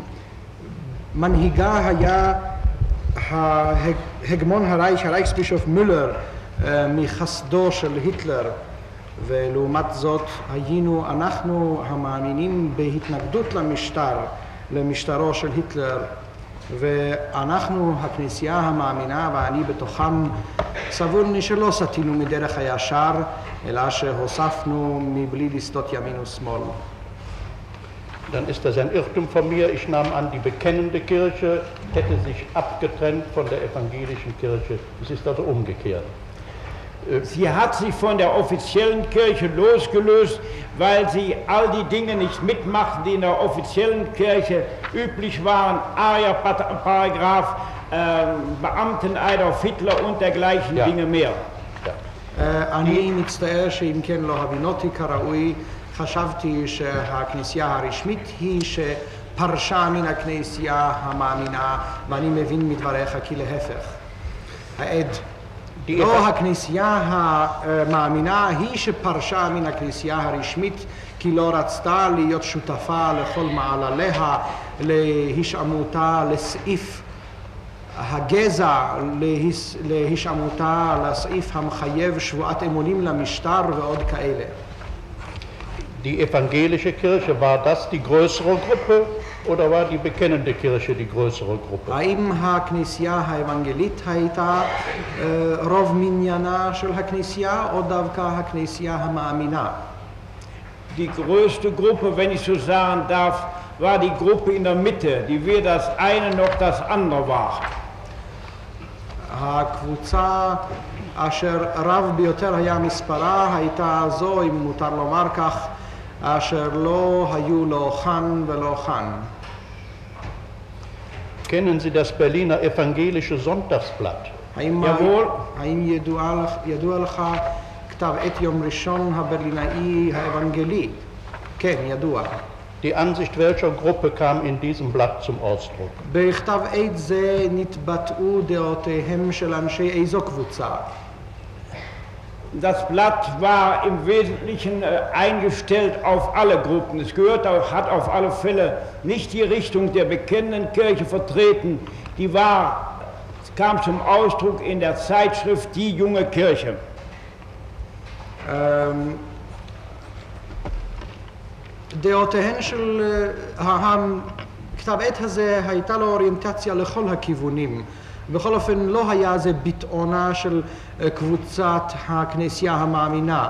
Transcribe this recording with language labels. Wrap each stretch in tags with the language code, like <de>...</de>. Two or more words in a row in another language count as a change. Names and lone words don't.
<he>מנהיגה היה הגמון הרייך, הרייכסבישוף מולר, מחסדו של היטלר, ולעומת זאת היינו אנחנו המאמינים בהתנגדות למשטרו של היטלר, ואנחנו הכנסייה המאמינה ואני בתוכם סבורני שלא סטינו מדרך הישר אלא שהוספנו מבלי לסטות ימין ושמאל.</he> <de>Dann ist das ein Irrtum von mir. Ich nahm an, die bekennende Kirche hätte sich abgetrennt von der evangelischen Kirche. Es ist also umgekehrt. Sie hat sich von der offiziellen Kirche losgelöst, weil sie all die Dinge nicht mitmachten, die in der offiziellen Kirche üblich waren. Arierparagraph, Beamteneid auf Hitler und dergleichen Dinge mehr.</de> <he>אני מצטער שאם כן לא הבינותי כראוי, חשבתי שהכנסייה הרשמית היא שפרשה מן הכנסייה המאמינה, ואני מבין מדבריך כי להפך. העד, לא הכנסייה המאמינה היא שפרשה מן הכנסייה הרשמית כי לא רצתה להיות שותפה לכל מעלליה, להישעמותה לסעיף הגזע, להישעמותה לסעיף המחייב שבועת אמונים למשטר ועוד כאלה.</he> <de>Die evangelische Kirche, war das die größere Gruppe oder war die bekennende Kirche die größere Gruppe?</de> <he>האם הכנסייה האוונגלית הייתה רוב מניינה של הכנסייה או דווקא הכנסייה המאמינה?</he> <de>Die größte Gruppe, wenn ich so sagen darf, war die Gruppe in der Mitte, die weder das eine noch das andere war.</de> <he>הקבוצה אשר רב ביותר היה מספרה הייתה זו, אם מותר לומר כך, אשר לא היו לא כאן ולא כאן.</he> <de>Kennen Sie das Berliner Evangelische Sonntagsblatt?</de> <he>האם ידוע לך כתב עת יום ראשון הברלינאי האבנגלי? כן, ידוע.</he> <de>Die Ansicht welcher Gruppe kam in diesem Blatt zum Ausdruck?</de> <he>בכתב עת זה נתבטאו דעותיהם של אנשי איזו קבוצה?</he> <de>Das Blatt war im Wesentlichen eingestellt auf alle Gruppen. Es hat auf alle Fälle nicht die Richtung der bekennenden Kirche vertreten. Kam zum Ausdruck in der Zeitschrift Die junge Kirche.</de> <he>דעותיהן של הכתב עת הזה הייתה לו אוריינטציה לכל הכיוונים. בכל אופן לא היה זה ביטאונה של קבוצת הכנסייה המאמינה.</he>